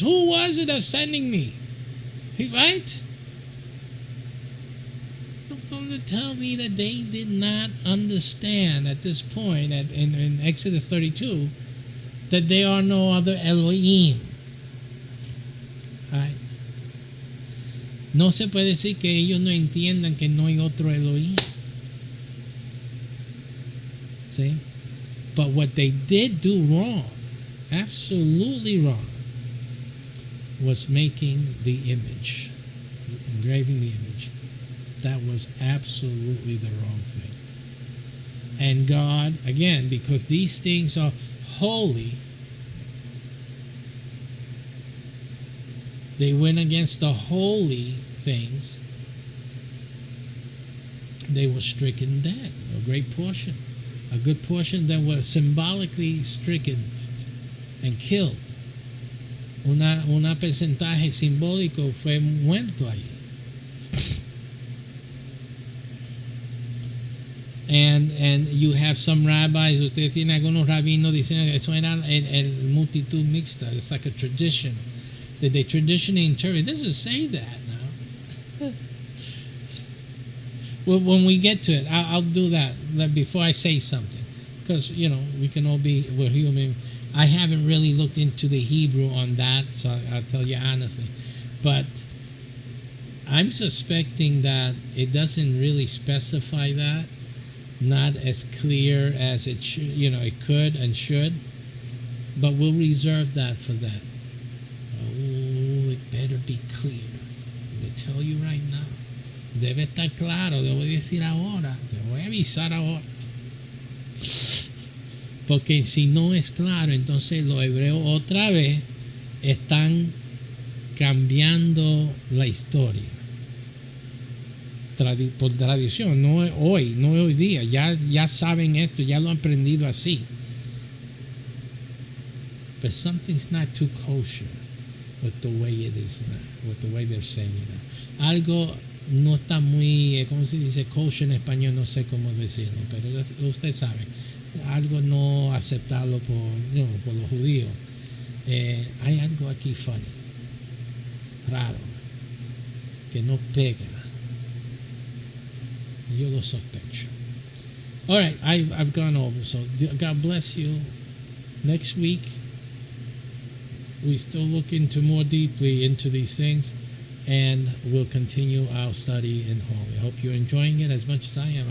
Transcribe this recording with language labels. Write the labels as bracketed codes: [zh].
[en] Who was it that's sending me? Right? To tell me that they did not understand at this point in Exodus 32 that there are no other Elohim. Right? [es] No se puede decir que ellos no entiendan que no hay otro Elohim. [en] See? But what they did do wrong, absolutely wrong, was making the image, engraving the image. That was absolutely the wrong thing. And God, again, because these things are holy, they went against the holy things. They were stricken dead, a great portion. A good portion that was symbolically stricken and killed. [es] Una porcentaje simbólico fue muerto allí. And you have some rabbis, usted tiene algunos rabinos diciendo que eso era el multitud mixta. [en] It's like a tradition that they traditionally interpret. It doesn't say that now. Well, when we get to it, I'll do that before I say something. Because, we can all we're human. I haven't really looked into the Hebrew on that, so I'll tell you honestly. But I'm suspecting that it doesn't really specify that, not as clear as it should, it could and should, but we'll reserve that for that. Oh, it better be clear. I will tell you right now. [es] Debe estar claro, debo decir ahora, te voy a avisar ahora. Porque si no es claro, entonces los hebreos otra vez están cambiando la historia. Por tradición, no hoy, no hoy día. Ya saben esto, ya lo han aprendido así. [en] But something's not too kosher with the way it is now, with the way they're saying it now. [es] Algo no está muy, ¿cómo se dice? Kosher en español, no sé cómo decirlo, pero usted sabe, algo no aceptable por los judíos. Hay algo aquí funny, raro, que no pega. Yo lo sospecho. [en] All right, I've gone over, so God bless you. Next week, we still look into more deeply into these things, and we'll continue our study in Holy. I hope you're enjoying it as much as I am.